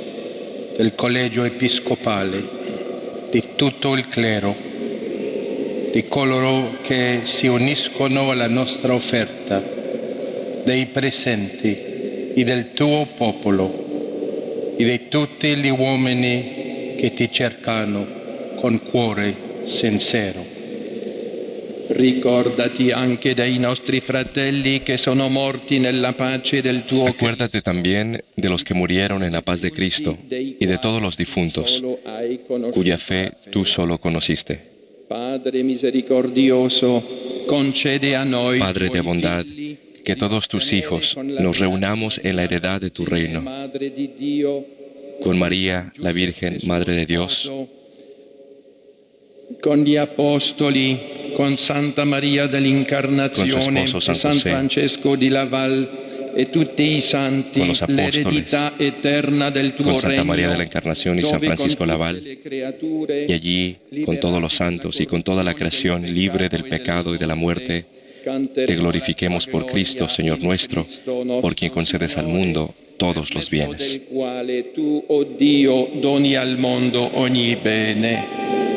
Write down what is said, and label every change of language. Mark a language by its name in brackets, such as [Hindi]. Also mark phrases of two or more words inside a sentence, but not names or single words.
[Italian] del Collegio Episcopale, di tutto il clero, di coloro che si uniscono alla nostra offerta, dei presenti e del tuo popolo e di tutti gli uomini che ti cercano con cuore sincero. Ricordati anche dei nostri fratelli che sono morti nella pace del tuo Cristo. [Spanish] Acuérdate también de los que murieron en la paz de Cristo y de todos los difuntos, cuya fe tú solo conociste. [Italian] Padre misericordioso, concede a noi, [Spanish] Padre de bondad, que todos tus hijos nos reunamos en la heredad de tu reino, con María, la Virgen, Madre de Dios, [Italian] con gli apostoli, con Santa Maria dell'Incarnazione, San Francesco di Laval e tutti i santi, l'eredità eterna del tuo [Spanish] con Santa [Italian] regno, [Spanish] María de la Encarnación y San Francisco Laval, y allí, con todos los santos y con toda la creación libre del pecado y de la muerte, te glorifiquemos por Cristo, Señor nuestro, por quien concedes al mundo todos los bienes. [Italian] del quale tu, o Dio, doni al mondo ogni bene.